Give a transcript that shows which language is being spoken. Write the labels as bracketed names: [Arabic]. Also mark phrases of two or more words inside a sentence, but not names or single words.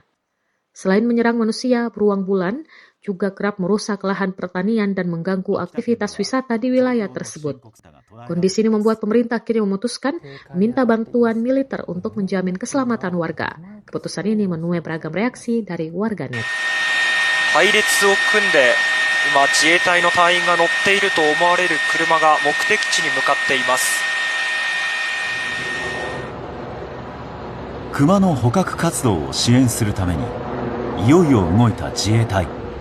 [Indonesian] Selain menyerang manusia, beruang bulan juga kerap merusak lahan pertanian dan mengganggu aktivitas wisata di wilayah tersebut. Kondisi ini membuat pemerintah akhirnya memutuskan meminta bantuan militer untuk menjamin keselamatan warga. Keputusan ini menuai beragam reaksi dari warganet. [Japanese] 隊列を組んで今自衛隊の隊員が乗っていると思われる車が目的地に向かっています。熊の捕獲活動を支援するためにいよいよ動いた自衛隊。